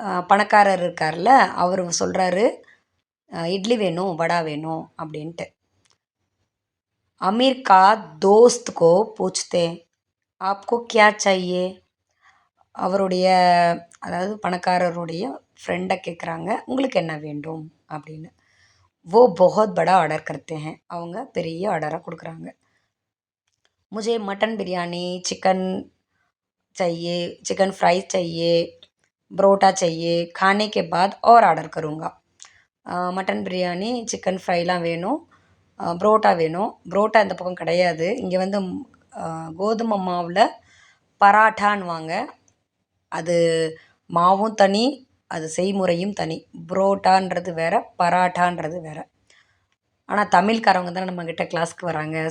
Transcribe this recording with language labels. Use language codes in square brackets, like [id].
[ta] பணக்காரர் இருக்கார்ல, அவர் சொல்கிறாரு, இட்லி வேணும் வடா வேணும் அப்படின்ட்டு. [hi] अमीर का दोस्त को पूछते आपको क्या चाहिए. [ta] அவருடைய, அதாவது பணக்காரருடைய ஃப்ரெண்டை கேட்குறாங்க, உங்களுக்கு என்ன வேண்டும் அப்படின்னு. [hi] वो बहुत बड़ा ऑर्डर करते हैं. [ta] அவங்க பெரிய ஆர்டராக கொடுக்குறாங்க. [hi] मुझे मटन बिरयानी, चिकन चाहिए, चिकन फ्राई चाहिए, பரோட்டா चाहिए, खाने के बाद और ஆர்டர் करूँगा. [ta] மட்டன் பிரியாணி, சிக்கன் ஃப்ரைலாம் வேணும், பரோட்டா வேணும். பரோட்டா இந்த பக்கம் கிடையாது. இங்கே வந்து கோதுமை மாவில் பராட்டான்னுவாங்க. அது மாவும் தனி, அது செய்முறையும் தனி. பரோட்டான்றது வேறு, பராட்டான்றது வேறு. ஆனால் தமிழ்காரவங்க தானே நம்மக்கிட்ட கிளாஸ்க்கு வராங்க.